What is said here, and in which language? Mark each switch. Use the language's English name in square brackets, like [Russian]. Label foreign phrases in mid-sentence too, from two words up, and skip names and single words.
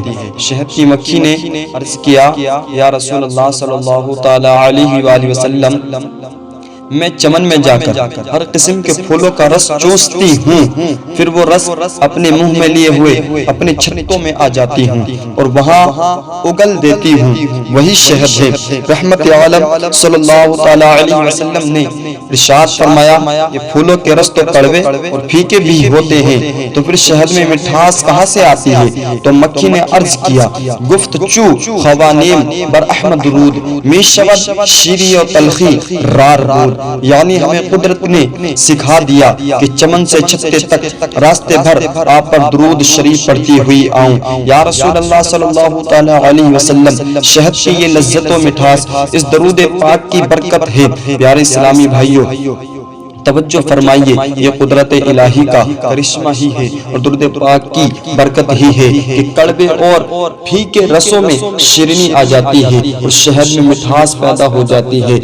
[Urdu] شہد کی مکھی نے عرض کیا، [Arabic] یا رسول اللہ صلی اللہ تعالی علیہ وآلہ وسلم، [Urdu] میں چمن میں جا کر ہر قسم کے پھولوں کا رس چوستی ہوں، پھر وہ رس اپنے منہ میں لیے ہوئے اپنے چھتوں میں آ جاتی ہوں اور وہاں اگل دیتی ہوں، وہی شہد ہے۔ رحمت عالم [Arabic] صلی اللہ تعالی علیہ وسلم [Urdu] نے ارشاد فرمایا، یہ پھولوں کے رس تو کڑوے اور پھیکے بھی ہوتے ہیں، تو پھر شہد میں مٹھاس کہاں سے آتی ہے؟ تو مکھی نے عرض کیا، [Persian] گفت چو خوانیم بر احمد درود می شود شیری و تلخی رار رود، [Urdu] یعنی ہمیں قدرت نے سکھا دیا کہ چمن سے چھتے تک راستے بھر آپ پر درود شریف پڑھتی ہوئی آؤں۔ [Arabic] یا رسول اللہ صلی اللہ تعالی علیہ وسلم، [Urdu] شہد کی یہ لذت و مٹھاس اس درود پاک کی برکت ہے۔ پیارے اسلامی بھائیوں، توجہ فرمائیے، یہ قدرت الہی کا کرشمہ ہی ہے اور درود پاک کی برکت ہی ہے کہ کڑوے اور پھیکے رسوں میں شیرینی آ جاتی ہے اور شہد میں مٹھاس پیدا ہو جاتی ہے۔